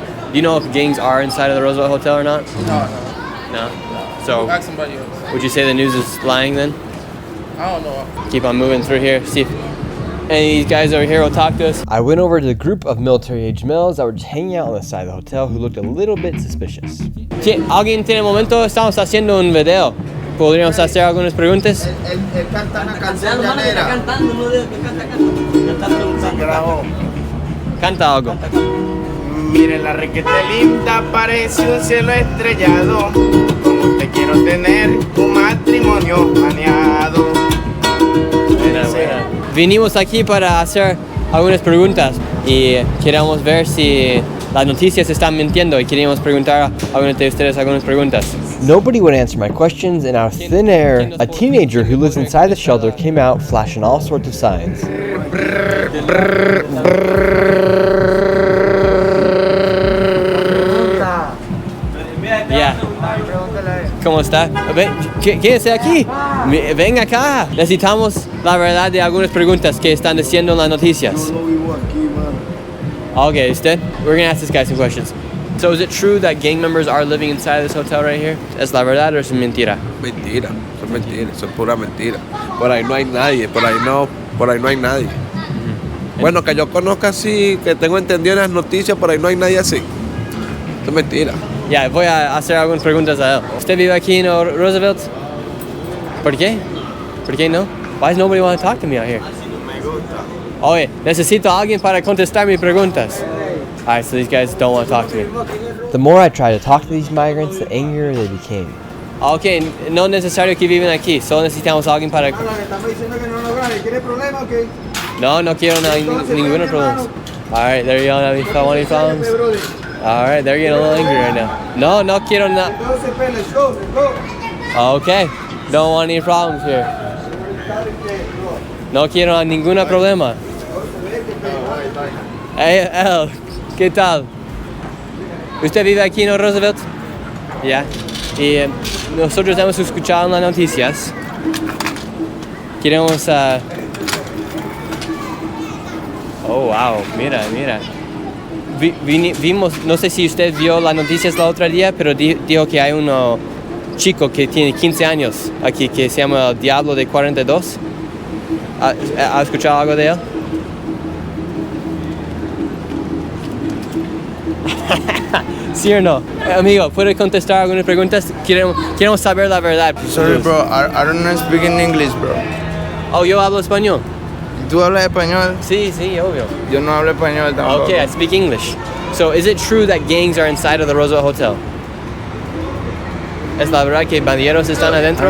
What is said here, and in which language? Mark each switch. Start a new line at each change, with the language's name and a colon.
English: Do you know if gangs are inside of the Roosevelt Hotel or not? No? So, Ask somebody else. would you say the news is lying then? I don't know. Keep on moving through here, see if any of these guys over here will talk to us. I went over to the group of military-age males that were just hanging out on the side of the hotel who looked a little bit suspicious.
Spanish: Si alguien tiene un momento, estamos haciendo un video. ¿Podríamos hacer algunas preguntas? Él canta una canción llanera. Canta algo. Miren la requete linda, parece un cielo estrellado. Con usted quiero tener un matrimonio planeado. Vinimos aquí para hacer algunas preguntas y queríamos ver si las noticias están mintiendo y queríamos preguntar a algunos de ustedes algunas preguntas.
English: Nobody would answer my questions, and out of thin air, a teenager who lives inside the shelter came out flashing all sorts of signs.
Spanish: Yeah. ¿Cómo está? Quédese aquí. Ven acá. Necesitamos la verdad de algunas preguntas que están diciendo en las noticias. Okay, usted?
English: We're gonna ask this guy some questions. So is it true that gang members are living inside this hotel right here?
Spanish: ¿Es la verdad o es mentira? Mentira, son mentiras, son pura mentira. Por ahí no hay nadie, por ahí no hay nadie. Bueno, que yo conozca así, que tengo entendido en las noticias, por ahí no hay nadie así. Eso es mentira. Ya, voy a hacer algunas preguntas a él. ¿Usted vive aquí en Roosevelt? ¿Por qué? ¿Por qué no?
English: Why does nobody want to talk to me out here?
Spanish: Oye, necesito a alguien para contestar mis preguntas.
English: Alright, so these guys don't want to talk to me. The more I tried to talk to these migrants, the angrier they became.
Spanish: Okay, no necesario que viven aquí, solo necesitamos a alguien para... No quiero ningún problema.
English: Alright, they're yelling at me if I want any problems. Alright, they're getting a little angry right now.
Spanish: No quiero nada.
English: Okay, don't want any problems here.
Spanish: No quiero ningún problema. Hey, El, ¿qué tal? ¿Usted vive aquí en Roosevelt? Ya. Y nosotros hemos escuchado en las noticias. Queremos Oh, wow, mira, mira. Vimos, no sé si usted vio las noticias la otra día, pero dijo que hay un chico que tiene 15 años aquí que se llama Diablo de 42. ¿Ha escuchado algo de él? ¿Sí o no? Amigo, ¿puede contestar algunas preguntas? Queremos saber la verdad.
English: Sorry, bro. I don't know speaking English, bro.
Spanish: Oh, yo hablo español. ¿Tú hablas español? Sí, obvio. Yo no hablo español tampoco.
English: Okay, I speak English. So, is it true that gangs are inside of the Roosevelt Hotel?
Spanish: ¿Es la verdad que bandilleros están adentro?